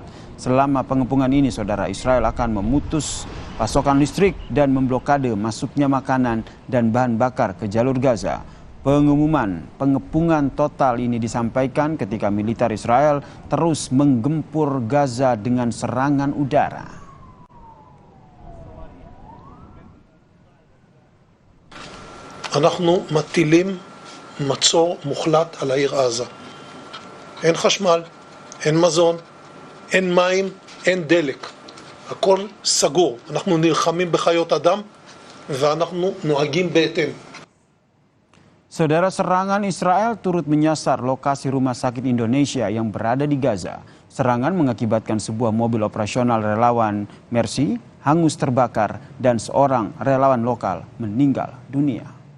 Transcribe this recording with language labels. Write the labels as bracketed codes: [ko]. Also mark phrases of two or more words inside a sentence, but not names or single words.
[id] Selama pengepungan ini, saudara, Israel akan memutus pasokan listrik dan memblokade masuknya makanan dan bahan bakar ke jalur Gaza. Pengumuman pengepungan total ini disampaikan ketika militer Israel terus menggempur Gaza dengan serangan udara. [he] אנחנו מטילים מצור מוחלט על העיר עזה. אין חשמל, אין מזון, אין מים, אין דלק. הכל סגור. אנחנו נלחמים בחיות אדם ואנחנו נוהגים בהתאם. [id] Saudara, serangan Israel turut menyasar lokasi rumah sakit Indonesia yang berada di Gaza. Serangan mengakibatkan sebuah mobil operasional relawan Mercy hangus terbakar dan seorang relawan lokal meninggal dunia.